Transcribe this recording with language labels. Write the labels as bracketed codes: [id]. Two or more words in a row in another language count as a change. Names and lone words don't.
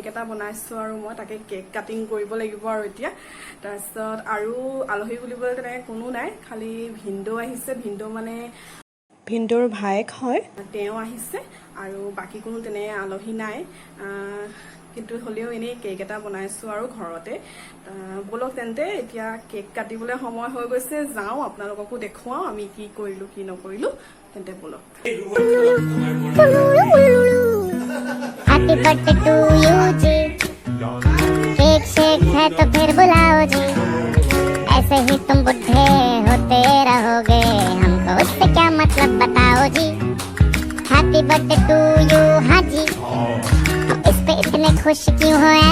[as] এটা বনাইছো আৰু মই তাকে [en] cake cutting [as] কৰিব লাগিব আৰু এতিয়া তাৰপিছত আৰু আলহী বুলিবলৈ তেনেকে কোনো নাই খালি ভিন্ডো আহিছে ভিন্ডো মানে ভিন্ডোৰ ভাইক হয় তেওঁ আহিছে আৰু বাকি কোনো তেনে আলহী নাই কিন্তু হলেও এনে কেক এটা বনাইছো আৰু ঘৰতে বলক তেন্তে এতিয়া কেক কাটিবলৈ সময় হৈ গৈছে যাও আপোনালোককো দেখুৱাও আমি কি কৰিলো কি নকৰিলো তেন্তে বলক [en] happy birthday to you [hi] जी केक शेक है तो फिर बुलाओ जी ऐसे ही तुम बुढ़े होते रहोगे हमको उससे क्या मतलब बताओ जी [en] happy birthday to you [hi] हाँ जी इस पे इतने खुश क्यों हो है